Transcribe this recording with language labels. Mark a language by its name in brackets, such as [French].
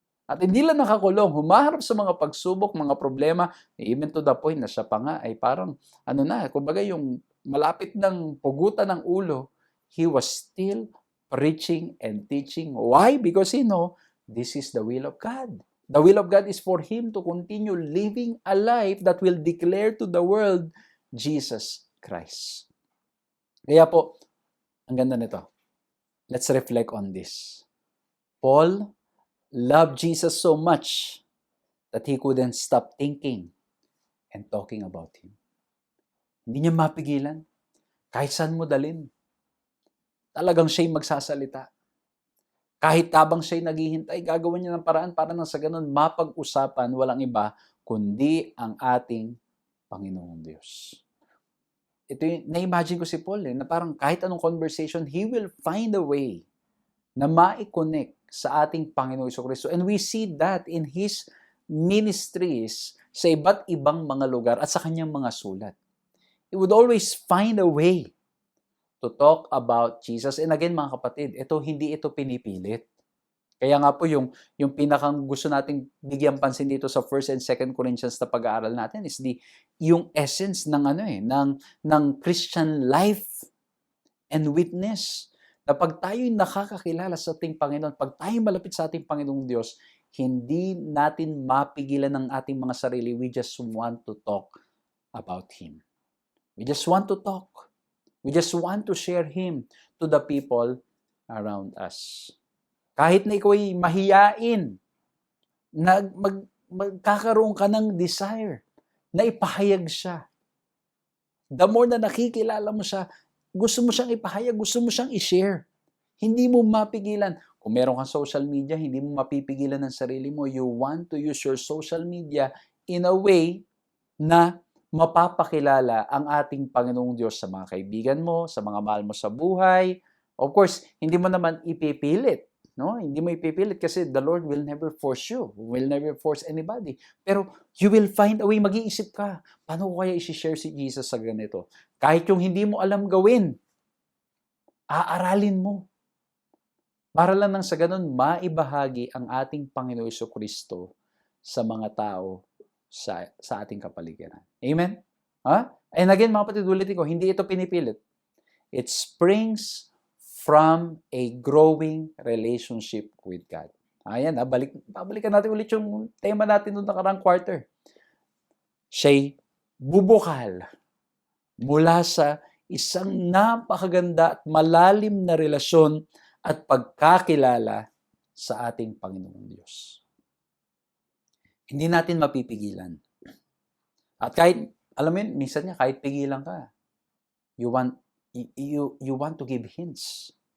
[Filipino] At hindi lang nakakulong, humaharap sa mga pagsubok, mga problema, even to the point na siya pa nga ay parang, kumbaga yung malapit ng pugutan ng ulo, [English] he was still preaching and teaching. Why? Because he know, this is the will of God. The will of God is for him to continue living a life that will declare to the world Jesus Christ. [Filipino] Kaya po, ang ganda nito. [English] Let's reflect on this. Paul loved Jesus so much that he couldn't stop thinking and talking about him. [Filipino] Hindi niya mapigilan. Kahit saan mo dalhin. Talagang siya'y magsasalita. Kahit tabang siya'y naghihintay, gagawin niya ng paraan para nang sa ganun mapag-usapan walang iba kundi ang ating Panginoong Diyos. Ito yung, na-imagine ko si Paul na parang kahit anong conversation, [English] he will find a way [Filipino] na ma-connect sa ating Panginoong Jesucristo. [English] And we see that in his ministries [Filipino] sa iba't ibang mga lugar at sa kanyang mga sulat. [English] He would always find a way to talk about Jesus. [Filipino] And again, mga kapatid, hindi ito pinipilit. Kaya nga po yung pinakang gusto nating bigyan pansin dito sa 1 and 2 Corinthians na pag-aaral natin is yung essence ng ng Christian life and witness. Na pag tayo'y nakakakilala sa ating Panginoon, pag tayo'y malapit sa ating Panginoong Diyos, hindi natin mapigilan ng ating mga sarili. [English] We just want to talk about Him. We just want to talk. We just want to share Him to the people around us. [Filipino] Kahit na ikaw ay mahiyain, magkakaroon ka ng desire na ipahayag siya. The more na nakikilala mo siya, gusto mo siyang ipahayag, gusto mo siyang i-share. Hindi mo mapigilan. Kung meron kang social media, hindi mo mapipigilan ng sarili mo. [English] You want to use your social media in a way [Filipino] na mapapakilala ang ating Panginoong Diyos sa mga kaibigan mo, sa mga mahal mo sa buhay. Of course, hindi mo naman ipipilit. No? Hindi mo ipipilit kasi [English] the Lord will never force you. Will never force anybody. [Filipino] Pero [English] you will find a way, [Filipino] mag-iisip ka, paano ko kaya isi-share si Jesus sa ganito? Kahit yung hindi mo alam gawin, aaralin mo. Para lang nang sa ganun, maibahagi ang ating Panginoon Jesucristo sa mga tao sa ating kapaligiran. Amen? Ha? And again, mga kapatid, ulitin ko, hindi ito pinipilit. [English] It springs from a growing relationship with God. [Filipino] Ayan, babalikan natin ulit yung tema natin noong nakarang quarter. Siya'y bubukal mula sa isang napakaganda at malalim na relasyon at pagkakilala sa ating Panginoong Diyos. Hindi natin mapipigilan. At kahit, alam mo yun, minsan niya, kahit pigilan ka, [English] you want to give hints.